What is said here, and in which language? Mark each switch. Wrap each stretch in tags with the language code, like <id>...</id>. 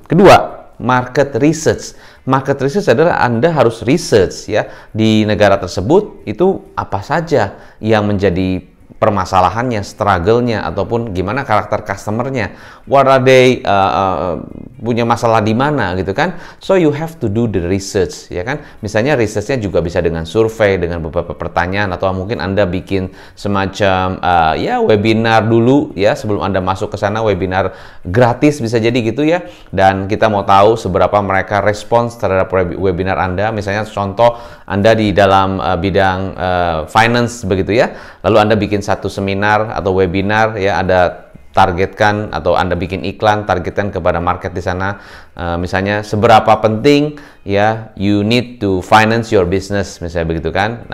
<id>Kedua, market research. Market research adalah Anda harus research ya di negara tersebut itu apa saja yang menjadi permasalahannya, struggle-nya, ataupun gimana karakter customer-nya,</id> <en>what are they</en> <id>punya masalah di mana gitu kan.</id> <en>So you have to do the research, ya kan.</en> <id>Misalnya research-nya juga bisa dengan survei, dengan beberapa pertanyaan, atau mungkin Anda bikin semacam ya webinar dulu ya sebelum Anda masuk ke sana, webinar gratis bisa jadi gitu ya. Dan kita mau tahu seberapa mereka respons terhadap webinar Anda. Misalnya contoh Anda di dalam bidang finance begitu ya, lalu Anda bikin satu seminar atau webinar ya, ada targetkan atau Anda bikin iklan targetkan kepada market di sana, misalnya seberapa penting ya</id> <en>you need to finance your business,</en> <id>misalnya begitu kan.</id>